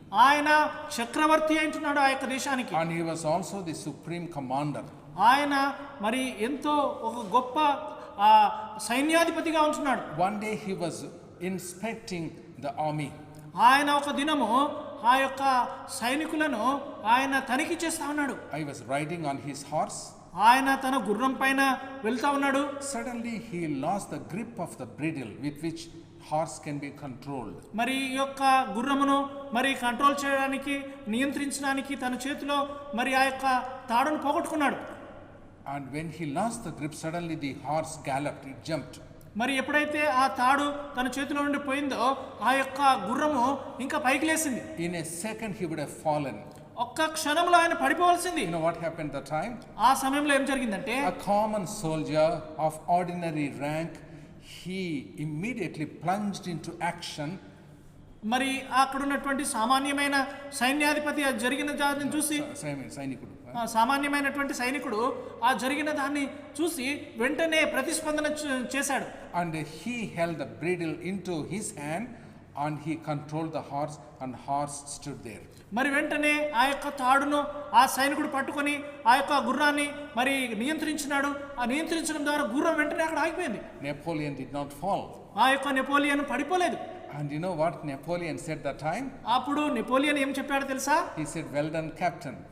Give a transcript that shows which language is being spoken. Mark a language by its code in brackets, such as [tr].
[te] ఆయన చక్రవర్తి అంటున్నాడు ఆ యొక్క దేశానికి. [en] And he was also the supreme commander. [te] ఆయన మరి ఎంతో ఒక గొప్ప సైన్యాధిపతిగా ఉంటున్నాడు. [en] One day he was inspecting the army. [te] ఆయన ఒక దినము ఆ యొక్క సైనికులను ఆయన తనిఖీ చేస్తా ఉన్నాడు. [en] I was riding on his horse. [te] ఆయన తన గుర్రం పైన వెళ్తా ఉన్నాడు. [en] Suddenly he lost the grip of the bridle with which horse can be controlled. [te] మరి ఈ యొక్క గుర్రమును మరి కంట్రోల్ చేయడానికి నియంత్రించడానికి తన చేతిలో మరి ఆ యొక్క తాడును పోగొట్టుకున్నాడు. [en] And when he lost the grip, suddenly the horse galloped, it jumped. [te] మరి ఎప్పుడైతే ఆ తాడు తన చేతిలో నుండి పోయిందో ఆ యొక్క గుర్రము ఇంకా పైకి లేసింది. [en] In a second he would have fallen. [te] ఒక్క క్షణంలో ఆయన పడిపోవాల్సింది. [en] You know what happened that time? [te] ఆ సమయంలో ఏం జరిగిందంటే [en] A common soldier of ordinary rank, he immediately plunged into action. [te] మరి అక్కడ ఉన్నటువంటి సామాన్యమైన సైన్యాధిపతి ఆ జరిగిన దాన్ని చూసి సైనికుడు సామాన్యమైనటువంటి సైనికుడు ఆ జరిగిన దాన్ని చూసి వెంటనే ప్రతిస్పందన చేశాడు. [en] And he held the bridle into his hand and he controlled the horse and horse stood there. [te] మరి వెంటనే ఆ యొక్క తాడును ఆ సైనికుడు పట్టుకొని ఆ యొక్క గుర్రాన్ని మరి నియంత్రించినాడు. ఆ నియంత్రించడం ద్వారా గుర్రం వెంటనే అక్కడ ఆగిపోయింది. [en] Napoleon did not fall. [te] ఆ యొక్క Napoleon పడిపోలేదు. [en] And you know what Napoleon said that time? [te] అప్పుడు నెపోలియన్ ఏం చెప్పాడో తెలుసా? [en] He said, "Well done, Captain."